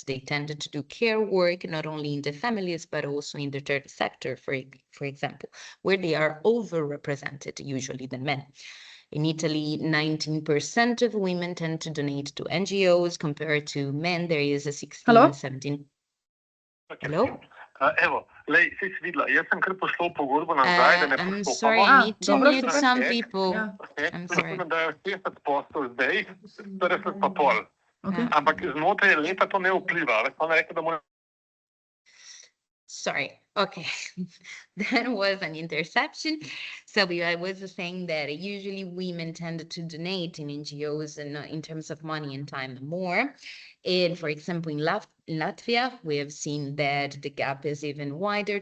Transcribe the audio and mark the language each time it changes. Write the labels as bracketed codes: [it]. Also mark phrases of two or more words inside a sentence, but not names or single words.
[en] They tended to do care work, not only in the families, but also in the third sector, for example, where they are overrepresented usually than men. In Italy, 19% of women tend to donate to NGOs compared to men. There is a 16, 17. Hello? [sl] Evo, lej, si videla, jaz sem kar poslal pogodbo nazaj, da ne [en] I'm [sl] postopamo. [en] sorry, I need to mute some Okay. people. Okay. I'm sorry. [sl] Da je 60% zdaj, 40 pa pol. Ampak znotraj leta to ne vpliva. Veš, ona rekla, da mora... [en] Sorry. Okay, that was an interception. So I was saying that usually women tend to donate in NGOs and in terms of money and time more. And for example, in Latvia, we have seen that the gap is even wider.